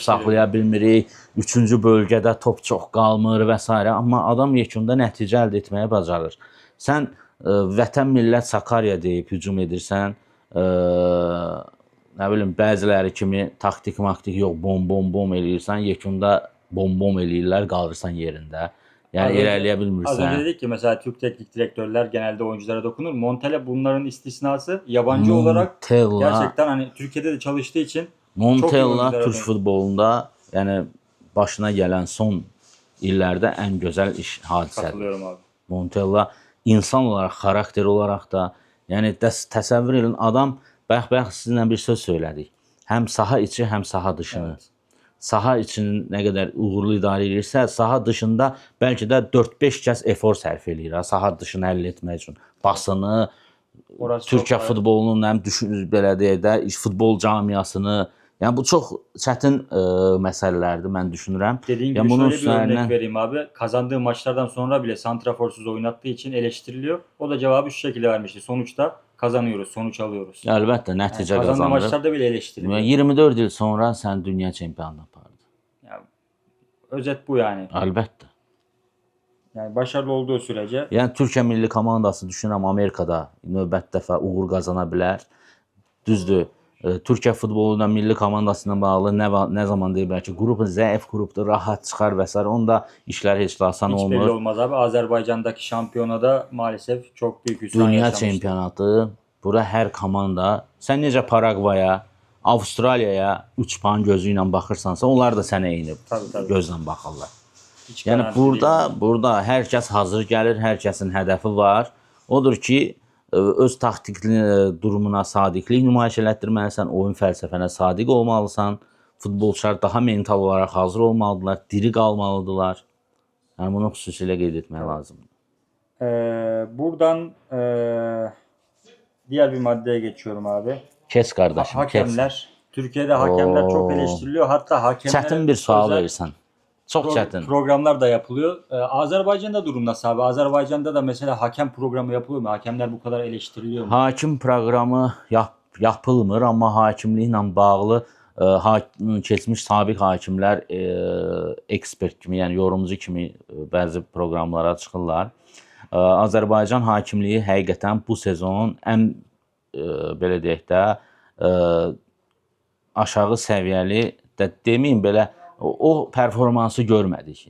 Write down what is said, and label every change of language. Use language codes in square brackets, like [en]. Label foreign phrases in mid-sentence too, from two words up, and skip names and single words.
[az] saxlaya bilmirik, 3-cü bölgədə top çox qalmır və s. Amma adam yekunda nəticə əldə etməyə bacarır. Sən vətən millət Sakarya deyib hücum edirsən, nə bilim bəziləri kimi taktik yox, bom eləyirsən, yekunda bom eləyirlər, qalırsan yerində. Yani ilerleyə [tr] Az önce [az] bilmirsən. [tr] dedik ki mesela Türk teknik direktörler genelde oyunculara dokunur. Montella bunların istisnası. Yabancı olarak Montella, gerçekten hani Türkiye'de de çalıştığı için çok iyi Montella oyunculara Türk benziyor. [az] futbolunda yəni başına gələn son illərdə ən gözəl iş hadisədir. [tr] Katılıyorum abi. [az] Montella insan olaraq, xarakter olaraq da, yəni təsəvvür edin adam bayaq sizinlə bir söz söylədik. Həm saha içi, həm saha dışını. [tr] Evet. [az] Saha içini nə qədər uğurlu idarə edirsə, saha dışında bəlkə də 4-5 kəs efor sərf eləyir saha dışını həll etmək üçün. Basını, [tr] Orası [az] Türkiyə [tr] çok [az] futbolunun həm belə deyək də futbol camiasını, yəni bu çox çətin məsələlərdir mən düşünürəm. [tr] Dediğin Ya gibi bunun şöyle bir örnek üzerinden- vereyim abi. Kazandığı maçlardan sonra bile santraforsuz oynattığı için eleştiriliyor. O da cevabı şu şekilde vermişti. Sonuçta kazanıyoruz, sonuç alıyoruz. [az] Əlbəttə nəticə [tr] Kazandığı [az] qazanırıq. [tr] maçlarda bile eleştiriliyor. [az] 24 il sonra sən dünya çempionu apardın. [tr] Yani özet bu yani. [az] Əlbəttə. [tr] Yani başarılı olduğu sürece [az] Yəni Türkiyə milli komandası düşünürəm Amerikada növbəti dəfə uğur qazana bilər. Düzdür. Türkiyə futboluna milli komandası ilə bağlı nə zaman deyiblər ki, qrup zəif qrupdur, rahat çıxar və s. Onda işlər heç də asan [tr] hiç belli [az] olmur. [tr] olmaz abi. Azerbaycan'daki şampiyonada maalesef çok büyük hüsran [az] Dünya [tr] yaşamıştı. [az] çempionatı, bura hər komanda, sən necə Paragvaya, Avstraliyaya 3 puan gözü ilə baxırsansa, onlar da sənə eyni [tr] Tabii. [az] gözlə baxırlar. [tr] Hiç [az] Yəni [tr] garanti değil. [az] burada hər kəs hazır gəlir, hər kəsin hədəfi var. Odur ki, öz taktikli durumuna sadiqlik nümayiş elətdirməlisən, oyun fəlsəfənə sadiq olmalısan. Futbolçular daha mental olaraq hazır olmalıdırlar, diri qalmalıdırlar. Yəni bunu xüsusilə qeyd etmək lazımdır. [tr] Buradan diğer bir maddeye geçiyorum abi. [az] Kes qardaşım, kes. [tr] Hakemler. Türkiye'de hakemler çok Oo. eleştiriliyor. Hatta hakemlere [az] Çətin bir sual [tr] özel [az] verirsən. Çox çətin. [tr] programlar da yapılıyor. Azerbaycan'da durum nasıl abi? Azerbaycan'da da mesela hakem programı yapılıyor mu? Hakemler bu kadar eleştiriliyor mu? [az] Hakim proqramı yapılmır, amma hakimliklə bağlı keçmiş sabiq hakimlər ekspert kimi, yəni yorumcu kimi bəzi proqramlara çıxırlar. Azərbaycan hakimliyi həqiqətən bu sezon ən belə deyək də aşağı səviyyəli də deməyim belə o performansı görmədik.